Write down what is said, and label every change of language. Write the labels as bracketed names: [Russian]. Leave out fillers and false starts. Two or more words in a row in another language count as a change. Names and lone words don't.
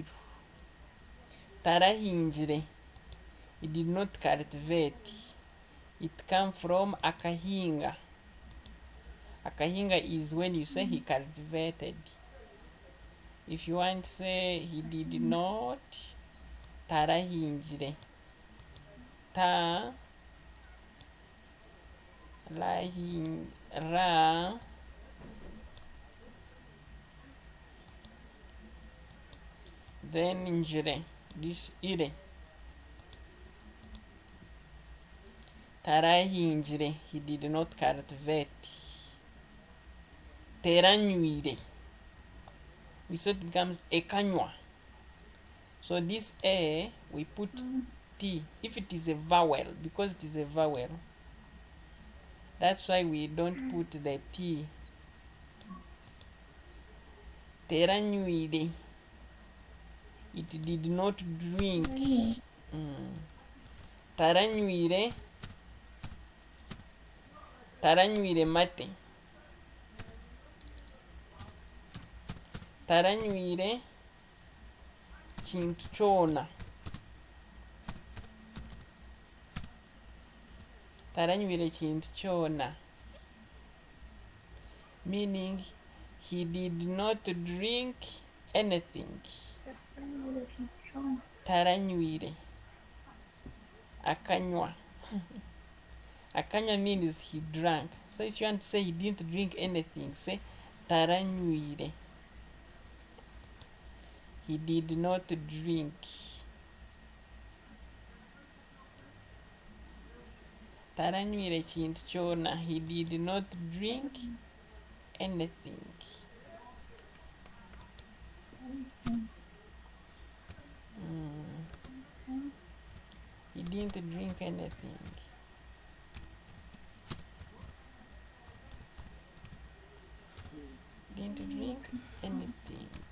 [English] Tarahinjre. He did not cultivate. It comes from akahinga. Akahinga is when you say he cultivated. If you want to say he did not, [Nyankole] tarahinjre. Ta ra then njre. [English] This ire. Tarahinjre. He did not cultivate. Teranyuire. We said it becomes ekanywa. So this a we put t if it is a vowel, because it is a vowel. That's why we don't put the t. [Nyankole] Teranyuire. [English] It did not drink. [Nyankole] Taranyuire. Taranyuire mate. Taranyuire kintu kyona. Taranyuire kintu kyona. [English] Meaning he did not drink anything. [Nyankole] Taranyuire. Akanywa. [English] Akanywa means he drank. So if you want to say he didn't drink anything, say taranyuire. He did not drink. [Nyankole] Taranyuire kintu kyona. [English] He did not drink anything. He didn't drink anything. Didn't drink anything.